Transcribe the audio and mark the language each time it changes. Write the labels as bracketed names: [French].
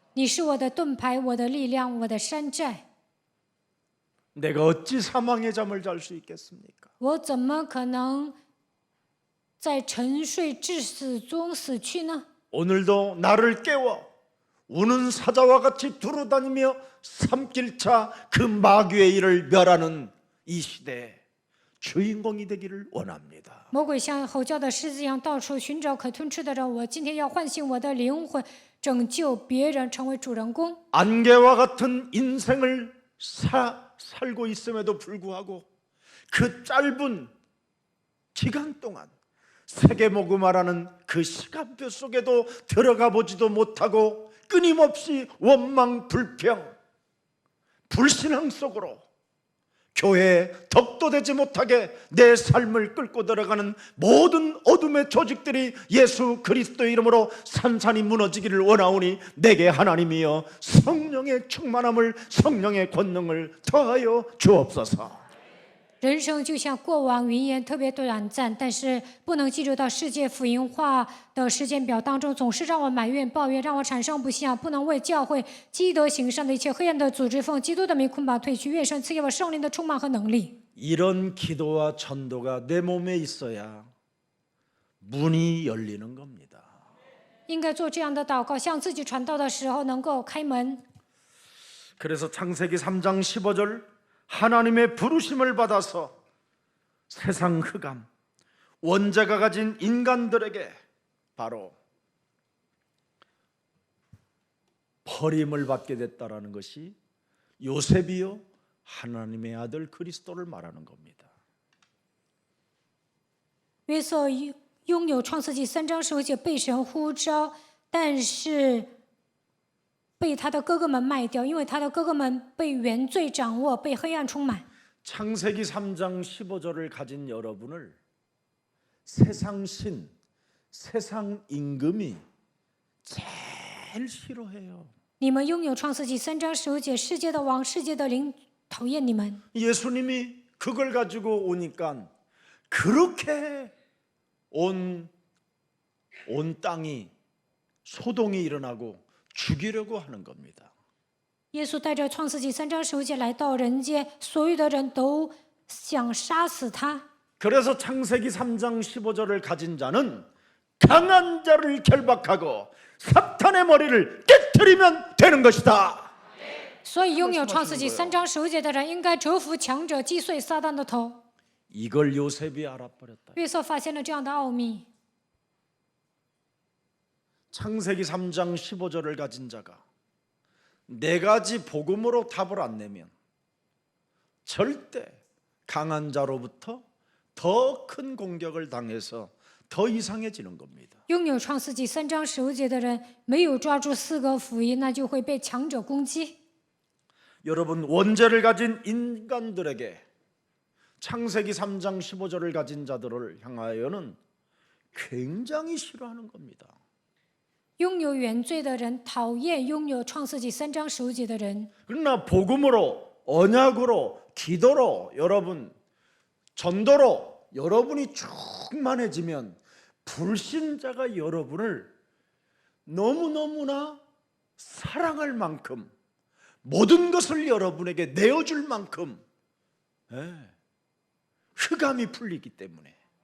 [Chinese] 你是我的盾牌，我的力量，我的山寨。 [Korean] 내가 어찌 사망의 잠을 잘 수 있겠습니까? [Chinese] 我怎么可能在沉睡致死中死去呢？ [Korean] 오늘도 나를 깨워 우는 사자와 같이 두루다니며 삼킬차 그 마귀의 일을 멸하는 이 시대에 주인공이 되기를 원합니다. [Chinese] 魔鬼像吼叫的狮子一样，到处寻找可吞吃的人。我今天要唤醒我的灵魂，拯救别人，成为主人公。 [Korean] 안개와 같은 인생을 살고 있음에도 불구하고 그 짧은 기간 동안 세계 복음화라는 그 시간표 속에도 들어가 보지도 못하고 끊임없이 원망, 불평, 불신앙 속으로 교회에 덕도 되지 못하게 내 삶을 끌고 들어가는 모든 어둠의 조직들이 예수 그리스도의 이름으로 산산이 무너지기를 원하오니 내게 하나님이여 성령의 충만함을 성령의 권능을 더하여 주옵소서. [Chinese] 人生就像过往云烟，特别短暂，但是不能记录到世界福音化的时间表当中，总是让我埋怨、抱怨，让我产生不信仰，不能为教会积德行善的一切黑暗的组织奉基督的名捆绑退去。愿神赐给我圣灵的充满和能力。 [Korean] 이런 기도와 전도가 내 몸에 있어야 문이 열리는 겁니다. [Chinese] 应该做这样的祷告，向自己传道的时候能够开门。 [Korean] 그래서 창세기 3장 15절 하나님의 부르심을 받아서 세상 흑암 원죄가 가진 인간들에게 바로 버림을 받게 됐다라는 것이 요셉이요 하나님의 아들 그리스도를 말하는 겁니다. [Chinese] 约瑟拥有创世纪3章15节被神呼召，但是被他的哥哥们卖掉，因为他的哥哥们被原罪掌握，被黑暗充满。 [Korean] 창세기 3장 15절을 가진 여러분을 세상 신, 세상 임금이 제일 싫어해요. [Chinese] 你们拥有创世纪3章15节，世界的王、世界的灵讨厌你们。 [Korean] 예수님이 그걸 가지고 오니까 그렇게 온 땅이 소동이 일어나고 죽이려고 하는 겁니다. [Chinese] 耶稣带着创世纪3章15节来到人间，所有的人都想杀死他。 [Korean] 그래서 창세기 3장 15절을 가진 자는 강한 자를 결박하고 사탄의 머리를 깨트리면 되는 것이다. [Chinese] 所以拥有创世纪3章15节的人应该折服强者，击碎撒旦的头。 [Korean] 이걸 요셉이 알아버렸다. [Chinese] 约瑟发现了这样的奥秘。 [Korean] 창세기 3장 15절을 가진 자가 네 가지 복음으로 답을 안 내면 절대 강한 자로부터 더 큰 공격을 당해서 더 이상해지는 겁니다. [Chinese] 拥有创世纪3章15节的人，没有抓住4个福音，那就会被强者攻击。 [Korean] 여러분 원죄를 가진 인간들에게 창세기 3장 15절을 가진 자들을 향하여는 굉장히 싫어하는 겁니다. [Chinese] 拥有原罪的人讨厌拥有创世纪3章15节的人， [Korean] 그러나 복음으로 언약으로 기도로 여러분 전도로 여러분이 충만해지면 불신자가 여러분을 너무너무나 사랑할 만큼 모든 것을 여러분에게 내어줄 만큼 흑암이 풀리기 때문에